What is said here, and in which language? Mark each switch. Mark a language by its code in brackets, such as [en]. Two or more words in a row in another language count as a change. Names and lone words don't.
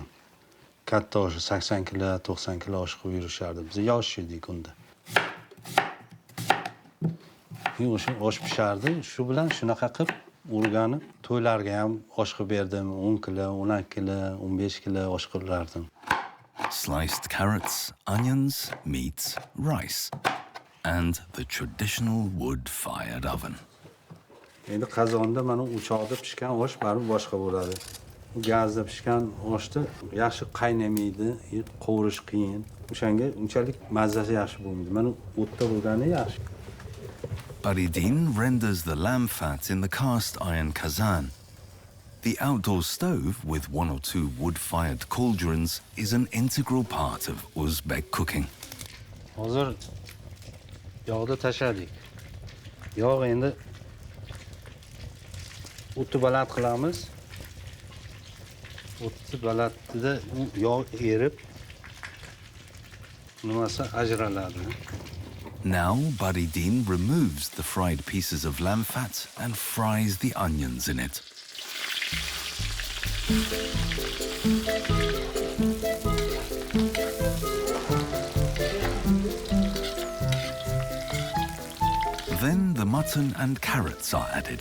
[uz] Katta osh 80 kilo, 90 kilo osh qilib yurishardi. Biz yosh edik unda. O'sha osh pishardi, shu bilan shunaqa qilib o'rganib, to'ylarga ham osh qilib berdim. 10 kilo, 12 kilo, 15 kilo osh qilardim. [en] Sliced carrots, onions, meat, rice, and the traditional wood-fired oven. [uz] Endi qozonda mana o'choqda pishgan osh baribir boshqa bo'ladi. Gazda pishgan oshni yaxshi qaynamaydi, qovurish qiyin. O'shanga unchalik mazasi yaxshi bo'lmaydi. Mana o'tda bo'lgani yaxshi. [en] Baridin renders the lamb fat in the cast iron kazan. The outdoor stove with 1 or 2 wood-fired cauldrons is an integral part of Uzbek cooking. [uz] Hozir yog'da tashladik. Yog' endi o'tni baland qilamiz. O'tni balandida yog' erib nimasi ajraladi. [en] Now, Baridin removes the fried pieces of lamb fat and fries the onions in it. Then the mutton and carrots are added.